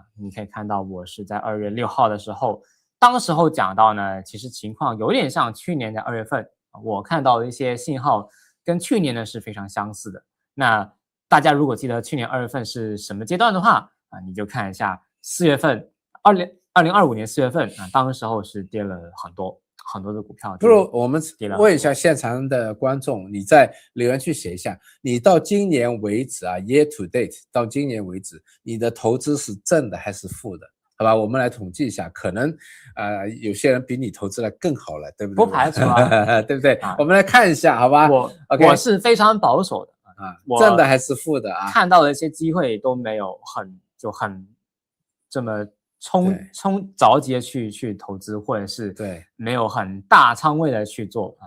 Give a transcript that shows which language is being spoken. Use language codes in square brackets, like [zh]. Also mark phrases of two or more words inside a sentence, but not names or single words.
[zh] 你可以看到，我是在2月6號的時候，當時候講到呢，其實情況有點像去年的2月份，我看到的一些信號跟去年呢是非常相似的。那大家如果記得去年2月份是什麼階段的話啊，你就看一下4月份，2025年4月份啊，當時候是跌了很多的股票。不如我們問一下現場的觀眾，你在留言區寫一下，你到今年為止啊 ， [en] year to date [zh] 到今年為止，你的投資是正的還是負的？好吧，我們來統計一下，可能有些人比你投資的更好了，對不對？不排除啊，對不對？我們來看一下，好吧？我是非常保守的。正的還是負的啊？看到的一些機會都沒有很這麼着急的去投資，或者是沒有很大倉位的去做啊。